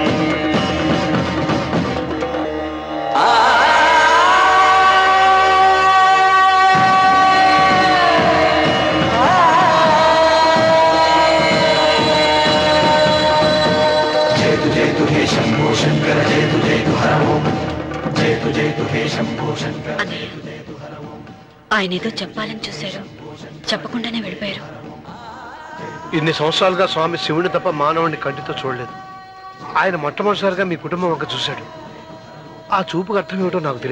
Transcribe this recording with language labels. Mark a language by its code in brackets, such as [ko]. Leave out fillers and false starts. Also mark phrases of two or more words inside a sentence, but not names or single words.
[sa] जयतु जयतु हे शम्भो शङ्कर जयतु जयतु हर ओम् जयतु जयतु हे शम्भो शङ्कर जयतु जयतु हर ओम् [te] ఆయన ఏదో చెప్పాలని చూశారు, చెప్పకుండానే వెళ్ళిపోయారు. ఇన్ని సంవత్సరాలుగా స్వామి శివుని తప్ప మానవుడిని కంటితో చూడలేదు. ఆయన మొట్టమొదటిసారిగా మీ కుటుంబం వంక చూశాడు. ఆ చూపుకు అర్థం ఏమిటో నాకు తెలియదు.